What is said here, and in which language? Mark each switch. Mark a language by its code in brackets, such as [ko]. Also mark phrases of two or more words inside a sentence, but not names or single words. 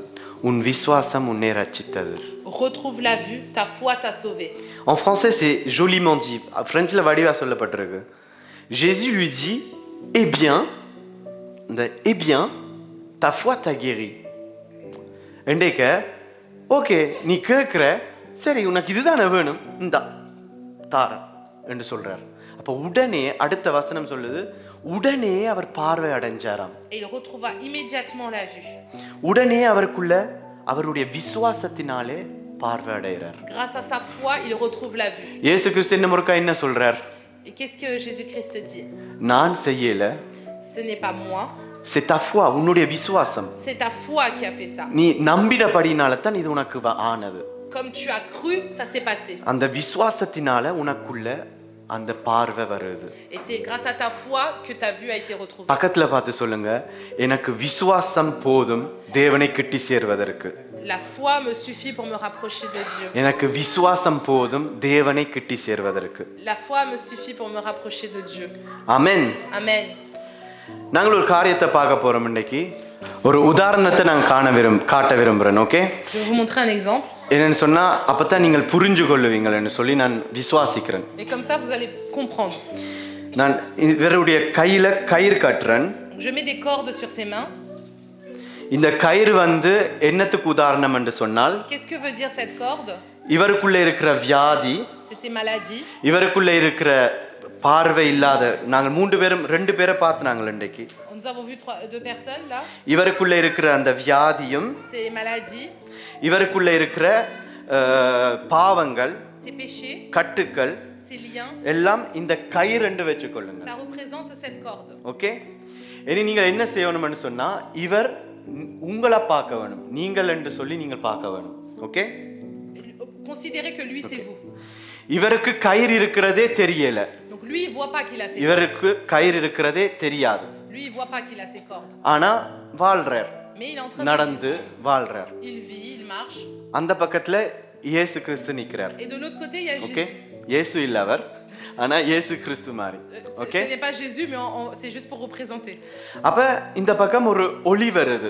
[ta] உன் விசுவாசம் உன்னை ரட்சித்தது. [fr] Retrouve la vue, ta foi t'a sauvé. En français, c'est joliment dit. [ta] Frenchல வடிவா சொல்லப்பட்டிருக்கு. [fr] Jésus lui dit, eh bien, ta foi t'a guéri. [ta] என்றைக்க, ஓகே நீ கேட்குற, சரி உனக்கு இதுதானே வேணும், இந்தா தாரன் என்று சொல்றார். அப்போ உடனே அடுத்த வசனம் சொல்லுது, உடனே அவர் பார்வை அடைஞ்சாராம். [fr] Et il retrouva immédiatement la vue. [ta] உடனே அவருக்குள்ள அவருடைய விசுவாசத்தினாலே பார்வை அடைகிறார். [fr] Grâce à sa foi, il retrouve la vue. [ta] இயேசு கிறிஸ்து என்ன முறுக்கா என்ன சொல்றார்? [fr] Et qu'est-ce que Jésus-Christ dit? [ta] நான் செய்யல, [fr] Ce n'est pas moi, c'est ta foi, [ta] உன்னுடைய விசுவாசம். [fr] c'est ta foi qui a fait ça. [ta] நீ நம்பினபடினால தான் இது உனக்கு ஆனது. [fr] Comme tu as cru, ça s'est passé. [ta] அந்த விசுவாசத்தினால உனக்குள்ள அந்த பார்வை வருது. [fr] Et c'est grâce à ta foi que ta vue a été retrouvée. [ta] பக்கத்துல பார்த்து சொல்லுங்க, எனக்கு விசுவாசம் போதும் தேவனை கிட்டி சேர்வதற்கு. [fr] La foi me suffit pour me rapprocher de Dieu. [ta] எனக்கு விசுவாசம் போதும் தேவனை கிட்டி சேர்வதற்கு. [fr] La foi me suffit pour me rapprocher de Dieu. [ta] ஆமென். [fr] Amen. [ta] நாங்கள் ஒரு காரியத்தை பார்க்க போறோம் இன்னைக்கு. ஒரு உதாரணத்தை நான் காட்ட விரும்புறேன். ஓகே? [fr] Je vais vous montrer un exemple. [ta] என்னன்னு சொன்னா அப்பதான் நீங்கள் புரிஞ்சு கொள்ளுவீங்கன்னு சொல்லி நான் விசுவாசிக்கிறேன். [fr] Et comme ça vous allez comprendre. [ta] நான் இவருடைய கையில கயிறு கட்டுறேன். [fr] Je mets des cordes sur ses mains. [ta] இந்த கயிறு என்னத்துக்கு உதாரணம் என்று சொன்னால், [fr] Qu'est-ce que veut dire cette corde? [ta] இவருக்குள்ள இருக்கிற வியாதி, [fr] C'est ces maladies. [ta] இவருக்குள்ள இருக்கிற பார்வை இல்லாத நாங்கள் ரெண்டு பேரை பார்த்து நாங்கள் இன்றைக்கு. [fr] Nous avons vu deux personnes là. [ta] இவருக்குள்ள இருக்கிற அந்த வியாதியும், [fr] Ces maladies, [ta] இவருக்குள்ள இருக்கிற பாவங்கள், [fr] ces péchés, [ta] கட்டுக்கள் [fr] ces liens, [ta] எல்லாம் இந்த கயிறு என்று வச்சுக்கொள்ளுங்க. [fr] ça représente cette corde. [ta] ஓகே? இனி நீங்கள் என்ன செய்யணும்னு சொன்னா, இவர் உங்களை பார்க்க வேணும், நீங்கள் என்று சொல்லி நீங்கள் பார்க்க வேணும். ஓகே? [fr] Considérez que lui c'est vous. [ta] இவருக்கு கயிறு இருக்கிறதே தெரியல. [fr] Donc lui il voit pas qu'il a ses cordes. [ta] இவருக்கு கயிறு இருக்கிறதே தெரியாது. [fr] Lui il voit pas qu'il a ses cordes. [ta] ஆனா வாழ்றார். [fr] Mais il est en train [ta] நடந்து வாழ்றார். [fr] Il vit, il marche. [ta] அந்த பக்கத்துல இயேசு கிறிஸ்து நிக்கிறார். [fr] Et de l'autre côté il y a Jésus. [ta] ஓகே? இயேசு இல்ல அவர், ஆனா இயேசு கிறிஸ்து மாதிரி. ஓகே? [fr] Ce n'est pas Jésus mais c'est juste pour représenter. [ta] அப்ப இந்த பக்கம் ஒரு ஒளி வருது.